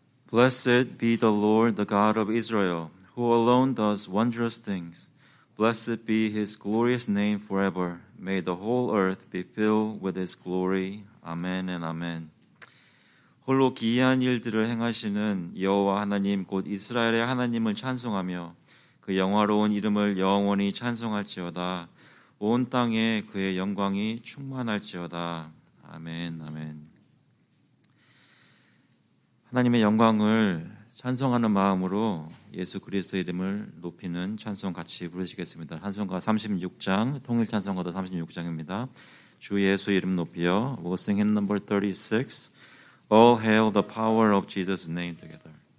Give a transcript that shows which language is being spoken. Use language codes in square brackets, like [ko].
[en] Blessed be the Lord, the God of Israel, who alone does wondrous things. Blessed be his glorious name forever. May the whole earth be filled with his glory. Amen and amen. [ko] 홀로 기이한 일들을 행하시는 여호와 하나님 곧 이스라엘의 하나님을 찬송하며 그 영화로운 이름을 영원히 찬송할지어다. 온 땅에 그의 영광이 충만할지어다. 아멘, 아멘. 하나님의 영광을 찬송하는 마음으로 예수 그리스도의 이름을 높이는 찬송 같이 부르시겠습니다. 찬송가 36장, 통일 찬송가도 36장입니다. 주 예수 이름 높이요. [en] We'll sing hymn number 36. All hail the power of Jesus' name together.